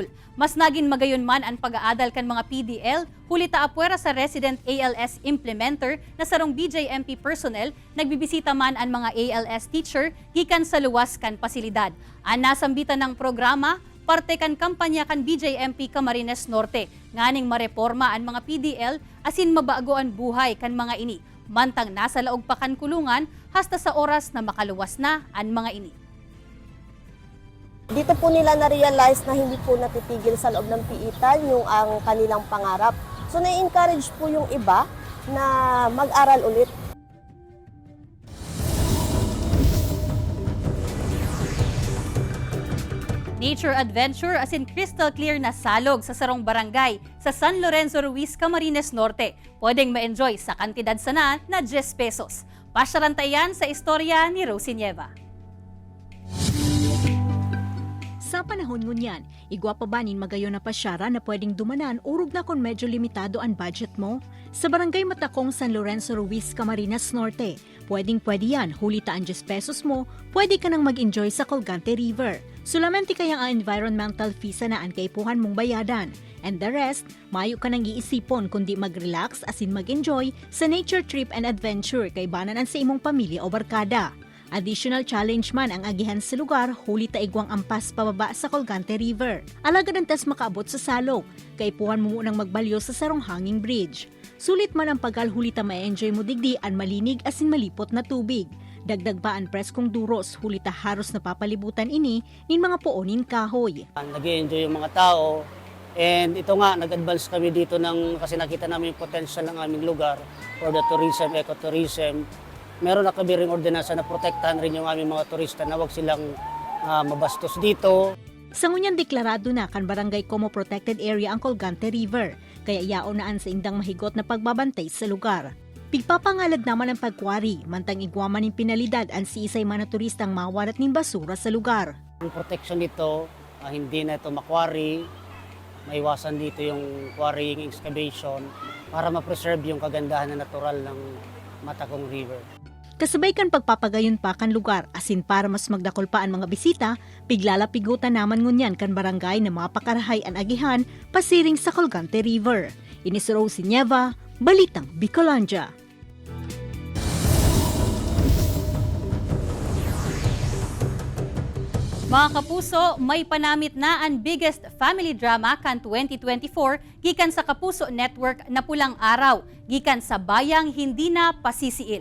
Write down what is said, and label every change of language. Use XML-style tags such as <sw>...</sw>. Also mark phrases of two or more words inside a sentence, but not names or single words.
<bik>Mas naging magayon man ang pag-aadal kan mga PDL, hulita apwera sa resident ALS implementer na sarong BJMP personnel, nagbibisita man ang mga ALS teacher gikan sa luwas kan pasilidad. Ang nasambitan ng programa, parte kan kampanya kan BJMP Camarines Norte, nganing mareforma ang mga PDL asin mabago ang buhay kan mga ini. Mantang nasa laog pa kan kulungan, hasta sa oras na makaluwas na ang mga ini.</bik> <tl>Dito po nila na-realize na hindi po natitigil sa loob ng piitan yung ang kanilang pangarap. So na-encourage po yung iba na mag-aral ulit.</tl> <en>Nature adventure as in crystal clear</en> <bik>na salog sa sarong barangay sa San Lorenzo Ruiz, Camarines Norte. Pwedeng ma-enjoy sa kantidad sana na 10 pesos. Pasyarantayan sa istorya ni Rosie Nieva. Sa panahon ngunyan, igwa pa ba nin magayon na pasyara na pwedeng dumanan urog na kung medyo limitado ang budget mo? Sa Barangay Matakong San Lorenzo Ruiz, Camarines Norte, pwede yan, hulitaan 10 pesos mo, pwede ka nang mag-enjoy sa Colgante River. Solamente kaya ang environmental fees na ang kaipuhan mong bayadan.</bik> <en>And the rest,</en> <bik>mayo ka nang iisipon kundi mag-relax asin mag-enjoy sa</bik> <en>nature trip and adventure</en> <bik>kay bananan sa imong pamilya o barkada.</bik> <en>Additional challenge</en> <bik>man ang agihan sa lugar, huli taigwang ampas pababa sa Colgante River. Alagad ang tas makaabot sa salog, kaipuhan mo munang magbalyo sa sarong</bik> <en>hanging bridge.</en> <bik>Sulit man ang pagal, huli ta ma-enjoy mo digdi ang malinig asin malipot na tubig. Dagdag pa ang preskong duros, huli ta haros na papalibutan ini nin mga poonin kahoy.</bik> <tl>Nag-enjoy yung mga tao, and ito nga, nag-advance kami dito kasi nakita namin yung potential ng aming lugar</tl> <en>for the tourism, ecotourism.</en> <tl>Meron na kami ring ordinansa na protektahan rin yung aming mga turista na huwag silang mabastos dito.</tl> <bik>Sa ngunyan deklarado na kan Barangay Como</bik> <en>Protected Area</en> <bik>ang Colgante River, kaya yaon naan sa indang mahigot na pagbabantay sa lugar. Pigpapangalad naman ang pagkwari, mantang igwaman ng pinalidad ang siisay mga turistang mawalat ng basura sa lugar.</bik> <tl>Ang protection dito, hindi na ito makwari, maiwasan dito yung</tl> <en>quarrying, excavation,</en> <tl>para ma-preserve yung kagandahan na natural ng Matakong River.</tl> <bik>Kasabay kan pagpapagayon pa kan lugar, asin para mas magdakol pa ang mga bisita, piglalapigutan naman ngunyan kan barangay na mapakarahay ang agihan pasiring sa Colgante River. Ini si Rosie Nieva, Balitang Bicolandia. Mga kapuso, may panamit na ang</bik> <en>biggest family drama</en> <bik>kan 2024 gikan sa Kapuso Network na Pulang Araw, gikan sa Bayang Hindi Na Pasisiil.</bik>